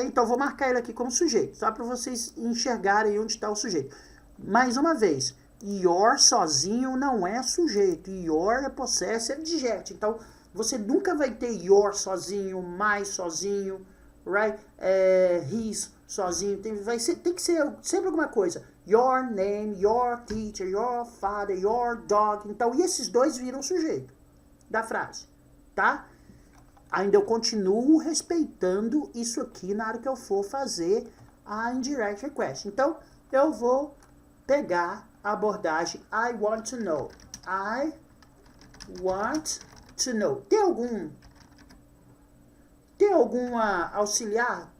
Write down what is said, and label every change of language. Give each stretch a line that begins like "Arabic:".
Portuguese: Então, vou marcar ele aqui como sujeito, só para vocês enxergarem onde está o sujeito. Mais uma vez, your sozinho não é sujeito. Your é possessive adjective. Então, você nunca vai ter your sozinho, my sozinho, right? His sozinho. Tem que ser sempre alguma coisa.
English: Your name, your teacher, your father, your dog.
Portuguese: Então, e esses dois viram sujeito da frase, tá? Ainda eu continuo respeitando isso aqui na hora que eu for fazer a indirect request. Então, eu vou pegar a abordagem
English: I want to know. I want to know.
Portuguese: Tem algum auxiliar?